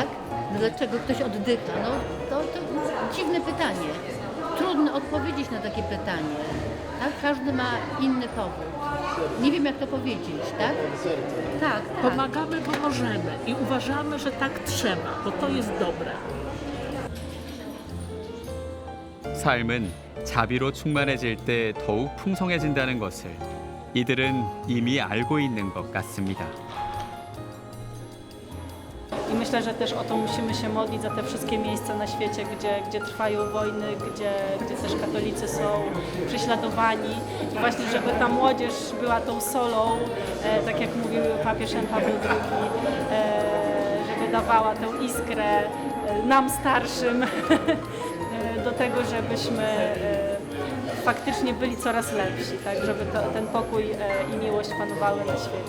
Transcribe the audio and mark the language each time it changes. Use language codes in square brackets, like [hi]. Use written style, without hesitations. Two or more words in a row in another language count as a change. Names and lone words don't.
[pl] No dlaczego ktoś oddycha? No to dziwne pytanie. Trudno odpowiedzieć na takie pytanie. Tak? Każdy ma inny powód. Nie wiem, jak to powiedzieć, tak? Tak. Pomagamy, bo możemy i uważamy, że tak trzeba, bo to jest dobre. [ko] 삶은 자비로 충만해질 때 더욱 풍성해진다는 것을 이들은 이미 알고 있는 것 같습니다. [pl] I myślę, że też o to musimy się modlić za te wszystkie miejsca na świecie, gdzie trwają wojny, gdzie też katolicy są prześladowani. I właśnie, żeby ta młodzież była tą solą, tak jak mówił papież Jan Paweł II, żeby dawała tę iskrę nam starszym do tego, żebyśmy faktycznie byli coraz lepsi, tak, żeby ten pokój i miłość panowały na świecie.